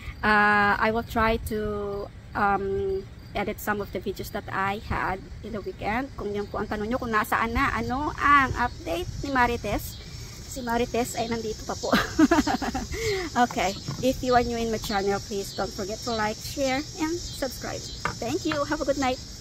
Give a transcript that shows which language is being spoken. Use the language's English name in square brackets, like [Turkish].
[English] I will try to edit some of the videos that I had in the weekend. [Filipino] Kung yan po ang tanong nyo, kung nasaan na, ano ang update ni Marites. Si Marites ay nandito pa po. Okay. [English] If you are new in my channel, please don't forget to like, share, and subscribe. Thank you. Have a good night.